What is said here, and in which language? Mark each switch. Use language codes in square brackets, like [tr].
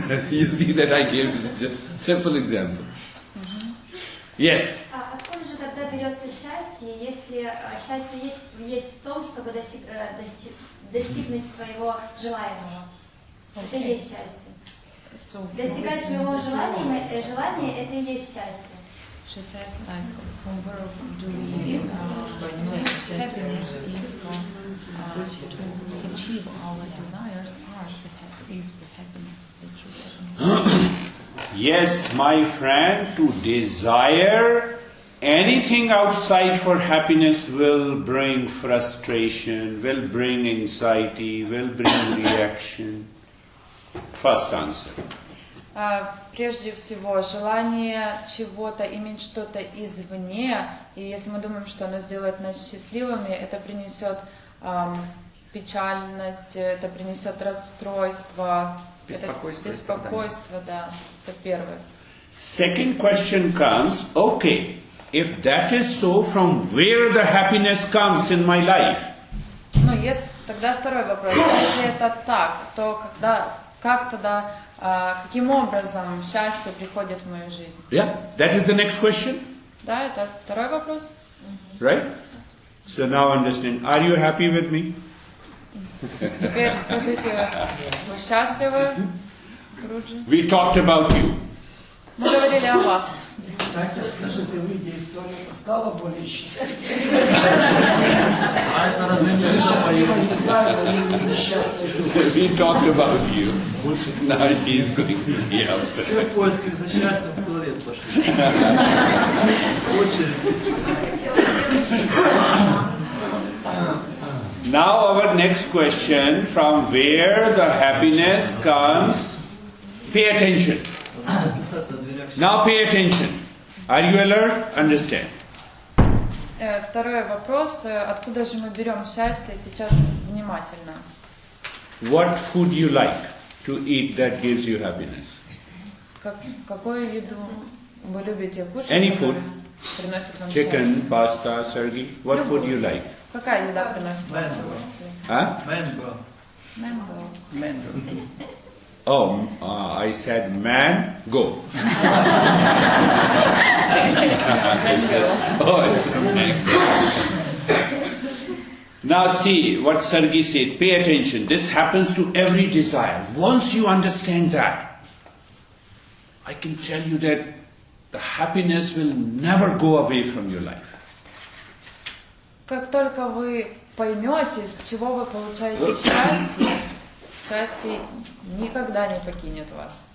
[en] You see that I gave this simple example. Yes. [ru] Откуда же тогда берется счастье, если счастье есть в том, чтобы достигнуть своего желаемого? Это и есть счастье. Достигать своего желания это и есть счастье. [en] She says, like, from where do we take happiness if to achieve our desires is the happiness, the true happiness? Yes, my friend, to desire anything outside for happiness will bring frustration, will bring anxiety, will bring reaction. First answer. [ru] Прежде всего, желание чего-то, иметь что-то извне, и если мы думаем, что оно сделает нас счастливыми, это принесет печальность, это принесет расстройство, беспокойство, да, это первое. [en] Second question comes, okay, if that is so, from where the happiness comes in my life? [ru] Ну, тогда второй вопрос. Если это так, то как тогда, каким образом счастье приходит в мою жизнь? [en] Yeah, that is the next question. [ru] Да, это второй вопрос. [en] Right? So now understand. Are you happy with me? [ru] Теперь скажите, вы счастливы, Руджи? [en] We talked about you. [ru] Мы говорили о вас. Катя, скажи, ты, выйдя из туалета, стала более счастливой? А это разве не Счастливой не знаю, но несчастной люди. [en] We talked about you. Now he is going to be upset. [ru] все в поисках за счастьем в туалет пошли? [en] Now our next question, from where the happiness comes, pay attention. Now pay attention. Are you alert? Understand. [ru] Второй вопрос. Откуда же мы берем счастье? Сейчас внимательно. [en] What food you like to eat that gives you happiness? [ru] Какую еду вы любите кушать? [en] Any food. [ru] Приносит вам счастье? [en] Chicken, pasta, Sergey. What food you like? [ru] Какая еда приносит вам удовольствие? [en] Huh? Mango. Oh, I said man, go. Oh, it's a mango. Now see what Sergey said. Pay attention. This happens to every desire. Once you understand that, I can tell you that the happiness will never go away from your life. [ru] Как только вы поймете, с чего вы получаете счастье, счастье никогда не покинет вас.